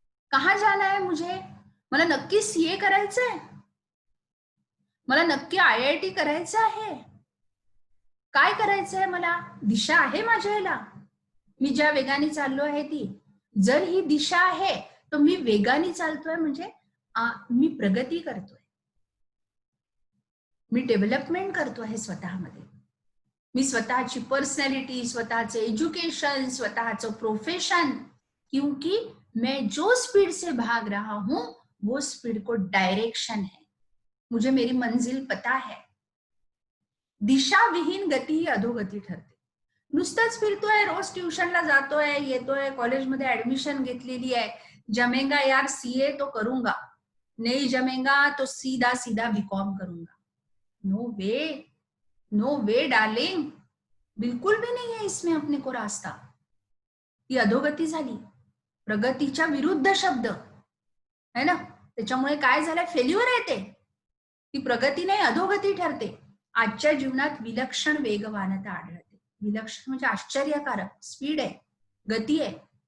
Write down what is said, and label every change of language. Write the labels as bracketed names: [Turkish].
[Hindi] कहाँ जाना है मुझे? [Marathi] मला नक्की सीए करायचंय, मला नक्की IIT करायचं आहे, काय करायचंय मला? दिशा आहे माझ्या याला? मी ज्या वेगाने चाललो आहे ती, जर ही दिशा आहे तर मी वेगाने चालतोय म्हणजे मी प्रगती करतोय, मी डेव्हलपमेंट करतोय स्वतःमध्ये. मी स्वतःची पर्सनॅलिटी, स्वतःचं एज्युकेशन, स्वतःचं प्रोफेशन, [Hindi] क्योंकि मैं जो स्पीड से भाग रहा हूं वो स्पीड को डायरेक्शन है, मुझे मेरी मंजिल पता है. [Marathi] दिशा विहीन गती ही अधोगती ठरते. नुसतंच फिरतोय, रोज ट्युशनला जातोय, येतोय, कॉलेजमध्ये ऍडमिशन घेतलेली आहे, [Hindi] जमेगा यार सीए तो करूंगा, नहीं जमेगा तो सीधा सीधा बीकॉम करूंगा. [English] no way, no way darling, [Hindi] बिल्कुल भी नहीं है इसमें अपने को रास्ता. [Marathi] ती अधोगती झाली, प्रगतीच्या विरुद्ध शब्द [Hindi] है ना. [Marathi] त्याच्यामुळे काय झालं, फेल्युअर येते, ती प्रगती नाही अधोगती ठरते. आजच्या जीवनात विलक्षण वेगवानता आढळते. विलक्षण म्हणजे आश्चर्यकारक स्पीड आहे, गती आहे.